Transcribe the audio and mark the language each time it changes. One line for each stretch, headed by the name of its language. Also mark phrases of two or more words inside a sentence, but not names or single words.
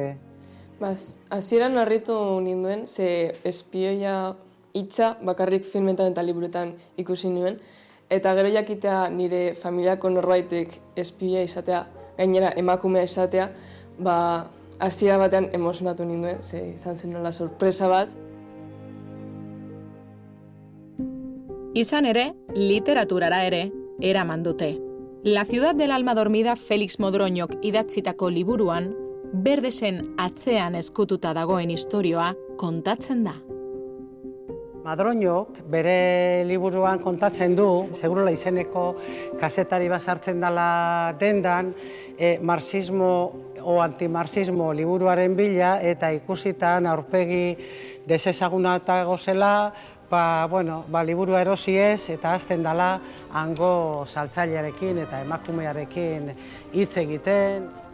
Basque: Hasieran harritu ninduen, ze espioia hitza bakarrik filmetan eta liburuetan ikusi nuen, eta gero jakitea nire familiako norbaitek espioia izatea, gainera emakumea izatea, hasiera batean emozionatu ninduen, ze izan zen nola sorpresa bat. Izan ere, literaturara ere, eraman dute. La ciudad del alma dormida Felix Modroñok idatzitako liburuan, Berdesen atzean eskututa dagoen istorioa kontatzen da. Modroñok bere liburuan kontatzen du, Segurola izeneko kazetari bat sartzen dela dendan, marxismo o antimarxismo liburuaren bila eta ikusitan aurpegi desezaguna eta gozela, liburua erosi ez eta hasten dela hango saltzailearekin eta emakumearekin hitz egiten.